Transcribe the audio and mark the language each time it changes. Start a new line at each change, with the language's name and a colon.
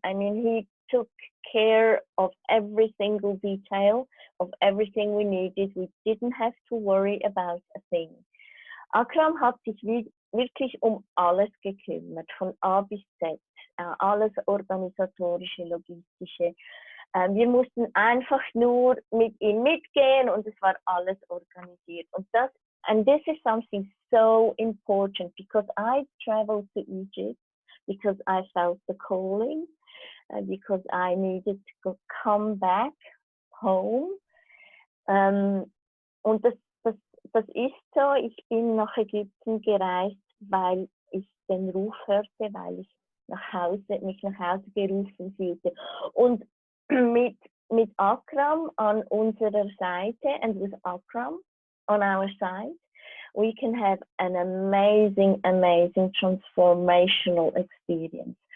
English: I mean, he took care of every single detail, of everything we needed. We didn't have to worry about a thing.
German: Akram hat sich wirklich alles gekümmert, von A bis Z, alles organisatorische, logistische. Wir mussten einfach nur mit ihm mitgehen und es war alles organisiert.
English: And this is something so important because I traveled to Egypt because I felt the calling, because I needed to come back home.
German: Und das ist so, ich bin nach Ägypten gereist, weil ich den Ruf hörte, weil ich mich nach Hause gerufen fühlte. Und mit Akram an unserer Seite,
English: and with Akram on our side, we can have an amazing transformational experience.